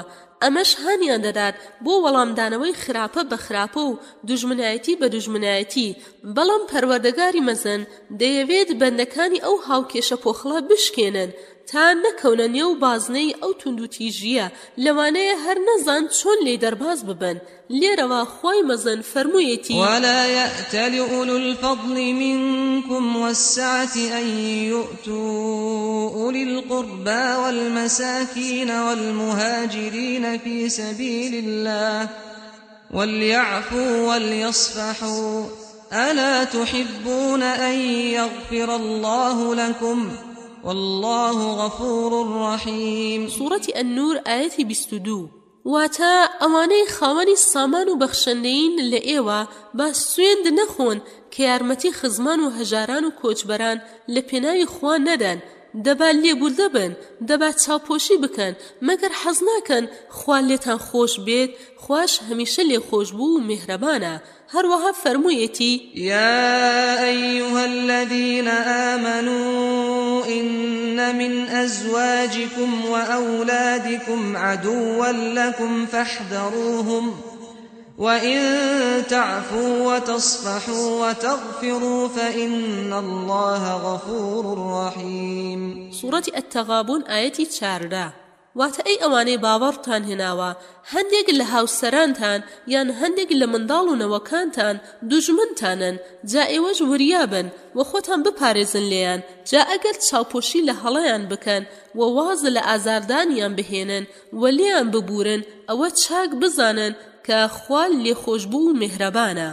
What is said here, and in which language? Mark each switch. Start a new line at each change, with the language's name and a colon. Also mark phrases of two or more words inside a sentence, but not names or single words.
Central Kurdish: ئەمەش هانیان دەدات بۆ وەڵامدانەوەی خراپە بە خراپە و دوژمنایەتی بە دوژمنایەتی. بەڵام پەروەردگاری مەزن دەیەوێت بەندەکانی ئەو هاوکێشە پۆخڵە بشکێنن تا نەکەونە نێو بازنەی ئەو توندوتیژیە لەوانەیە هەر نەزان چۆن لێ دەرباز ببن. لێرەوە خوای مەزن فەرموویەتی
Arabic: ولا يأتل أولو الفضل منكم والسعة أن يؤتوا أولي القربى والمساكين والمهاجرين في سبيل الله وليعفوا وليصفحوا ألا تحبون أن يغفر الله لكم والله غفور رحيم. سورة النور آية 22.
Central Kurdish: واتە ئەوانەی خاوەنی سامان و بەخشەندەین لە ئێوە با سوێند نەخۆن کە یارمەتی خزمان و هەژاران و کۆچبەران لە پێناوی خوا نەدەن، دەبا لێبوردە بن، دەبا چاوپۆشی بکەن، مەگەر حەز ناکەن خوا لێتان خۆش بێت، خوش هەمیشە لێ خۆش بوو و میهرەبانە. هەروەها فەرموویەتی:
Arabic: يا أيها الذين آمنوا إن من أزواجكم وأولادكم عدوا لكم فاحذروهم وإن تعفوا وتصفحوا وتغفروا فإن الله غفور رحيم. سورة التغابن آية 4.
Central Kurdish: واتە ئەی ئەوانەی باوەڕتان هێناوە هەندێک لە هاوسەرانتان یان هەندێک لە منداڵ و نەوەکانتان دوژمنتانن، جا ئێوەش وریابن و خۆتان بپارێزن لێیان، جا ئەگەر چاوپۆشی لە هەڵەیان بکەن و وازە لە ئازاردانیان بهێنن و لێیان ببورن، ئەوە چاک بزانن کە خوا لێخۆشبوو و میهرەبانە.